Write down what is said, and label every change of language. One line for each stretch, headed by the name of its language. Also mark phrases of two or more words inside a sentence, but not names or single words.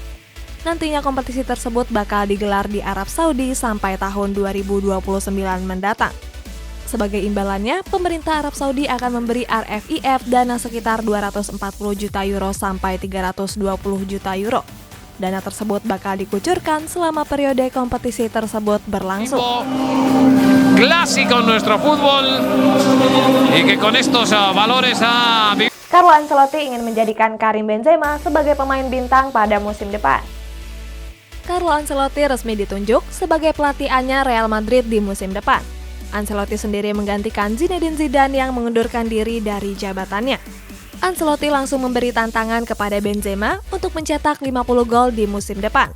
Indonesian: Nantinya kompetisi tersebut bakal digelar di Arab Saudi sampai tahun 2029 mendatang. Sebagai imbalannya, pemerintah Arab Saudi akan memberi RFIF dana sekitar 240 juta euro sampai 320 juta euro. Dana tersebut bakal dikucurkan selama periode kompetisi tersebut berlangsung.
Spanish: Clásico nuestro fútbol y que con estos valores
Indonesian: Carlo Ancelotti ingin menjadikan Karim Benzema sebagai pemain bintang pada musim depan. Carlo Ancelotti resmi ditunjuk sebagai pelatih anyar Real Madrid di musim depan. Ancelotti sendiri menggantikan Zinedine Zidane yang mengundurkan diri dari jabatannya. Ancelotti langsung memberi tantangan kepada Benzema untuk mencetak 50 gol di musim depan.